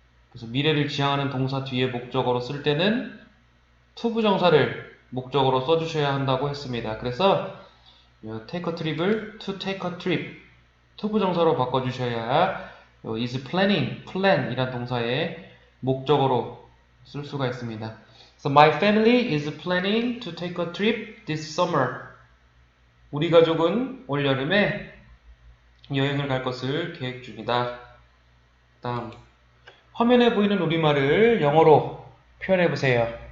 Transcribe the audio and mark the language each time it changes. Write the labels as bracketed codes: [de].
[ko] 그래서 미래를 지향하는 동사 뒤에 목적어로 쓸 때는 투부정사를 목적어로 써주셔야 한다고 했습니다. 그래서 take a trip을 to take a trip 투부정사로 바꿔주셔야 is planning, plan 이란 동사의 목적어로 쓸 수가 있습니다. [en] So my family is planning to take a trip this summer. [ko] 우리 가족은 올 여름에 여행을 갈 것을 계획 중이다. 다음 화면에 보이는 우리말을 영어로 표현해 보세요.